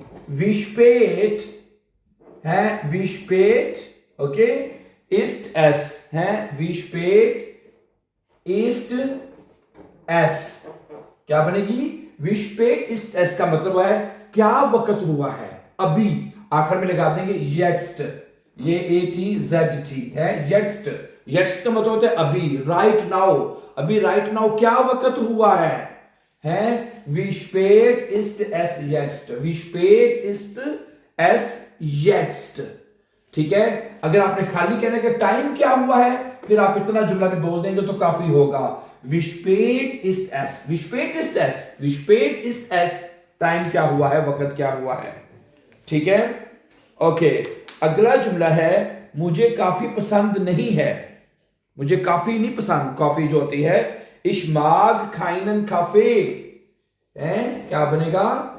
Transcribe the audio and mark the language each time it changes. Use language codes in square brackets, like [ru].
[de] wie spät [hi] है, [de] wie spät, ओके, ist es [hi] है, [de] wie spät ist es, [hi] क्या बनेगी? [de] wie spät ist es [hi] का मतलब है क्या वक्त हुआ है, अभी। आखिर में लगा देंगे jetzt, ये ATZT है, jetzt। jetzt का मतलब होता है अभी, [en] right now, [hi] अभी right now क्या वक्त हुआ है, [de] wie spät ist es jetzt, [hi] wie spät ist es jetzt, ठीक है। अगर आपने खाली कहने का टाइम क्या हुआ है, फिर आप इतना जुमला भी बोल देंगे तो काफी होगा। [de] wie spät ist es, [hi] wie spät ist es, wie spät ist es, time क्या हुआ है, वक्त क्या हुआ है, ठीक है, ओके। अगला जुमला है मुझे काफी पसंद नहीं है। मुझे काफी नहीं पसंद, कॉफी जो होती है, [de] ich mag keinen Kaffee, [hi] क्या बनेगा?